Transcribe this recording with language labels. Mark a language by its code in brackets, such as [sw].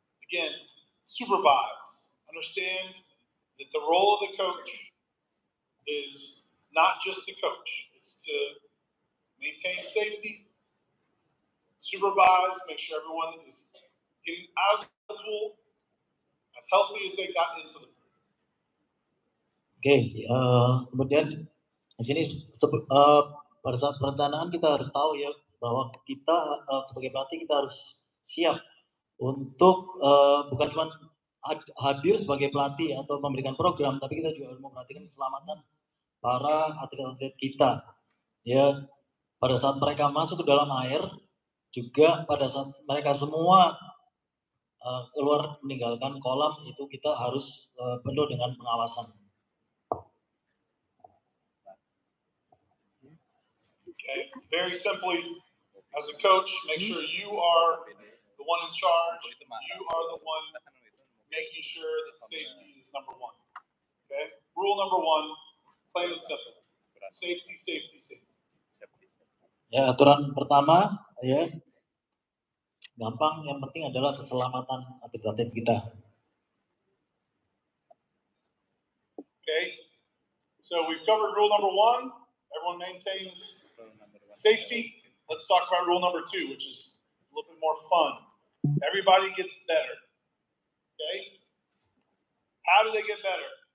[en] Again, supervise. Understand that the role of the coach is not just to coach. It's to maintain safety, supervise, make sure everyone is getting out of the pool as healthy as they got into the pool. [id] Oke, kemudian di sini pada saat perencanaan kita harus tahu ya bahwa kita sebagai pelatih kita harus siap untuk bukan cuma hadir sebagai pelatih atau memberikan program, tapi kita juga harus memperhatikan keselamatan para atlet-atlet kita. Ya, pada saat mereka masuk ke dalam air, juga pada saat mereka semua keluar meninggalkan kolam, itu kita harus penuh dengan pengawasan. [en] Okay, very simply, as a coach, make sure you are the one in charge. You are the one making sure that safety is number one. Okay, rule number 1, plain and simple. Safety, safety, safety. [id] Ya, aturan pertama ya gampang, yang penting adalah keselamatan atlet-atlet kita. [en] Okay, so we've covered rule number 1. Everyone maintains safety. Let's talk about rule number 2, which is a little bit more fun. Everybody gets better. Okay, how do they get better?